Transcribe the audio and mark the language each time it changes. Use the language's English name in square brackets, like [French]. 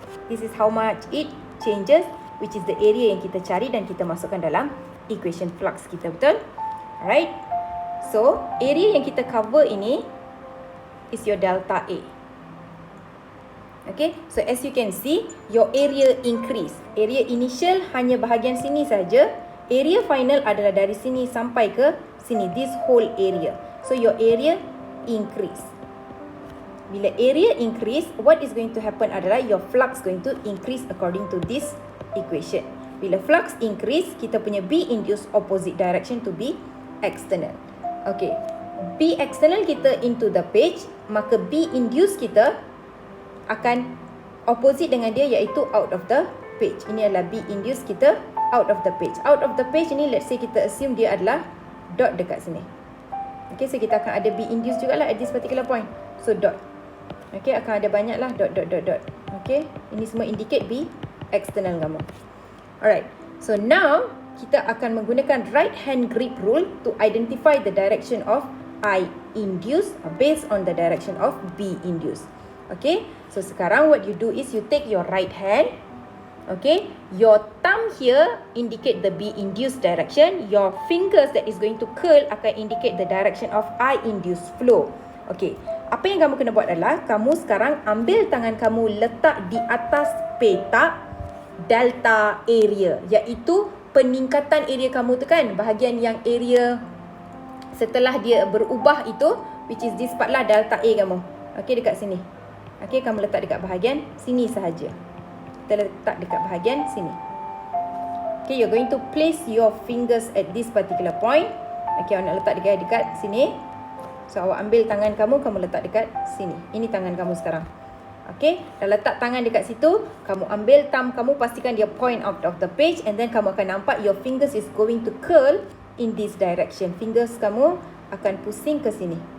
[English] This is how much it changes, which is the area [Malay] yang kita cari dan kita masukkan dalam equation flux kita, betul? [English] Alright. So, area yang kita cover ini is your delta A. Okay, so as you can see, your area increase. [Malay] Area initial hanya bahagian sini saja. Area final adalah dari sini sampai ke sini, [English] this whole area. So your area increase. Bila area increase, what is going to happen adalah your flux going to increase according to this equation. Bila flux increase, [Malay] kita punya [English] B induced opposite direction to B external. Okay, B external kita into the page, maka B induced [Malay] kita akan opposite dengan dia, [English] iaitu out of the page. [Malay] Ini adalah B induced kita out of the page. Out of the page ini, let's say kita assume dia adalah dot dekat sini. Okay, so kita akan ada B induced jugalah at this particular point. So dot. Okay, akan ada banyak lah dot. Okay, ini semua indicate B external kamu. Alright, so now kita akan menggunakan right hand grip rule to identify the direction of I induced based on the direction of B induced. [English] Okay, so sekarang what you do is you take your right hand. Okay, your thumb here indicate the B induced direction. Your fingers that is going to curl akan indicate the direction of I induced flow. [Malay] Okay, apa yang kamu kena buat adalah kamu sekarang ambil tangan kamu letak di atas petak delta area, iaitu peningkatan area kamu tu kan, bahagian yang area setelah dia berubah itu, [English] which is this part [Malay] lah delta A kamu. Okay, dekat sini. Okay, kamu letak dekat bahagian sini sahaja. Kita letak dekat bahagian sini. [English] Okay, you're going to place your fingers at this particular point. [Malay] Okay, awak nak letak dekat sini. So, awak ambil tangan kamu letak dekat sini. Ini tangan kamu sekarang. Okay, dah letak tangan dekat situ. Kamu ambil thumb kamu, pastikan dia point out of the page. [English] And then [Malay] kamu akan nampak [English] your fingers is going to curl in this direction. [Malay] Fingers kamu akan pusing ke sini.